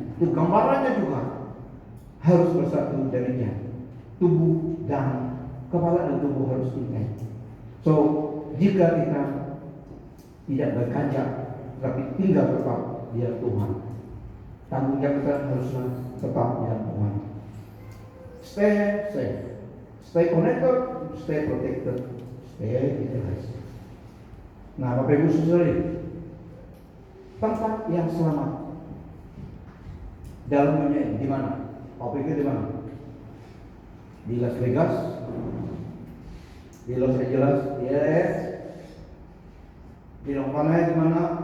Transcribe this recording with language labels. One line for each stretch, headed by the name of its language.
Indonesian: Itu gambarannya juga harus bersatu demikian. Tubuh dan kepala dan tubuh harus tingkat. So jika kita tidak berganjak tapi tinggal tetap di dalam Tuhan, tanggung jawab kita haruslah tetap di dalam Tuhan.
English: Stay safe, stay connected, stay protected, stay in Christ.
Indonesian: Nah, Bapak Ibu Saudara, tempat yang selamat dalam dunia ini di mana? Kau pikir di mana? Di Las Vegas, di Los Angeles, di LA, di Lompana, di mana?